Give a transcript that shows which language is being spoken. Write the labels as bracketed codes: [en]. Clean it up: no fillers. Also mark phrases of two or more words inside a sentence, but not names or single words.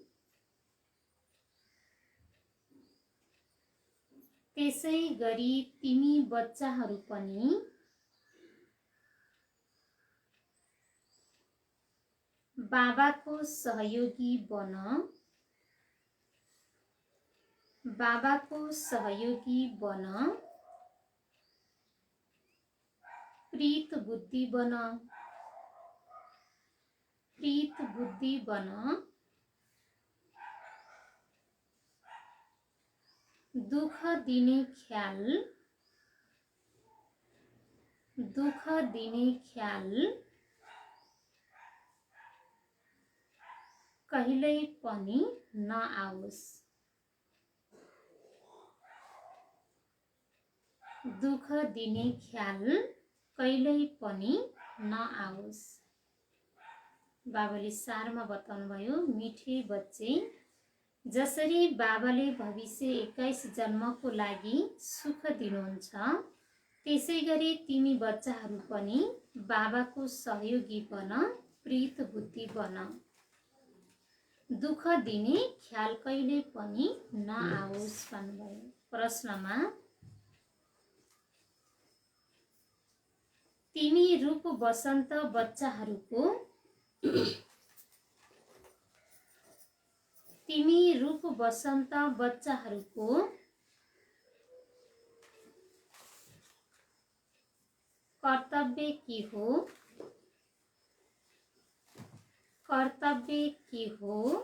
[ne] बाबाको सहयोगी बन, प्रीत बुद्धि बन, दुख दिने ख्याल कहिल्यै पनि नआओस्। दुख दिने ख्याल कहिल्यै पनि नआओस्। बाबाले सारमा बताउनु भयो, [hi] मिठे बच्चे [ne] जसरी बाबाले भविष्य 21 जन्मको लागि सुख दिनुहुन्छ, त्यसै गरी तिमी बच्चाहरू पनि बाबाको सहयोगी बन, प्रीत बुद्धि बन, दुख दिने ख्याल कहिले पनि नआओस् भन्नुभयो। प्रश्नमा तिमी रूप बसन्त बच्चाहरूको कर्तव्य के हो?